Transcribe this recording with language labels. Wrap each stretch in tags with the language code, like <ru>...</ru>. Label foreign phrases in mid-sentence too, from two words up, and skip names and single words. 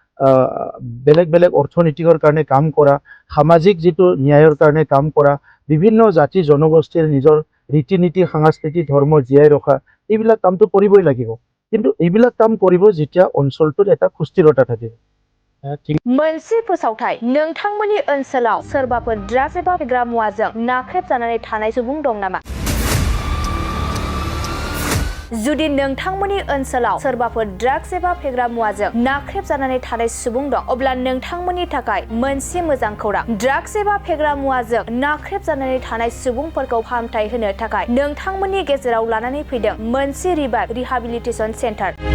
<as>বেলেগ বেলেগ অৰ্থনীতিৰ কাৰণে কাম কৰা সামাজিক যেটো ন্যায়ৰ কাৰণে কাম কৰা বিভিন্ন জাতি জনগোষ্ঠীৰ নিজৰ ৰীতি নীতি সাংস্কৃতি ধৰ্ম জীয়াই ৰখা এইবিলাক কামটো কৰিবই লাগিব কিন্তু এইবিলাক কাম কৰিব যেতিয়া অঞ্চলটোত এটা সুস্থিৰতা থাকিব</as> <brx>मोनसे फोसावथाय नोंथांमोननि ओनसोलाव सोरबाफोर ड्राग्स एबा फेग्रा मुवाजों नाख्रेबजानानै थानाय सुबुं दं नामा जुदि नोंथांमोननि ओनसोलाव सोरबाफोर ड्राग्स एबा फेग्रा मुवाजों नाख्रेबजानानै थानाय सुबुं दं अब्ला नोंथांमोननि थाखाय मोनसे मोजां खौरां ड्राग्स एबा फेग्रा मुवाजों नाख्रेबजानानै थानाय सुबुंफोरखौ फाहामथाय होनो थाखाय नोंथांमोननि गेजेराव लानानै फैदों मोनसे</brx> <en>rehabilitation centre</en>